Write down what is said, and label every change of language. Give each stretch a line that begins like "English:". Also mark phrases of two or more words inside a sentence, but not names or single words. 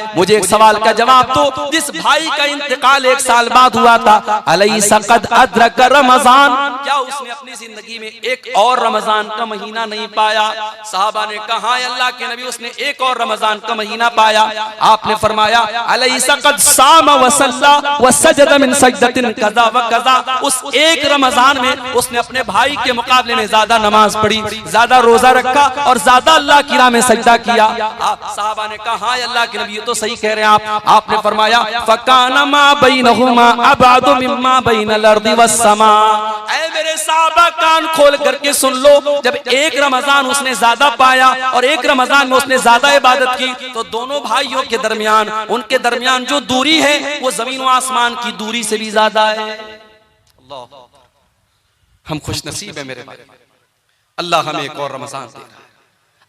Hindi: मुझे एक सवाल का जवाब दो। जिस भाई का इंतकाल 1 साल बाद हुआ था,
Arabic: أليس قد أدرك رمضان,
Hindi: क्या उसने अपनी जिंदगी में एक और रमजान का महीना नहीं पाया? साहबा ने कहा, अल्लाह के नबी, उसने एक और रमजान का महीना पाया। आपने फरमाया,
Arabic: أليس قد صام وصلى وسجد من سجدة كذا وكذا,
Hindi: उस एक रमजान में उसने अपने भाई के मुकाबले में ज्यादा नमाज पढ़ी, ज्यादा रोजा रखा और ज्यादा अल्लाह की राह में सजदा किया। आप साहबा ने कहा, हाँ अल्लाह के नबी, ये तो सही कह रहे हैं आप। आपने फरमाया,
Arabic: فكان ما بينهما أبعد مما بين الأرض والسماء.
Hindi: ऐ मेरे साहबा, कान खोल करके सुन लो, जब एक रमजान उसने ज्यादा पाया और एक रमजान में उसने ज्यादा इबादत की, तो दोनों भाइयों के दरमियान, उनके दरमियान जो दूरी है वो जमीन व आसमान की दूरी से भी ज्यादा है। अल्लाह, हम खुश नसीब है मेरे भाई, अल्लाह हमें एक और रमजान दे रहा है।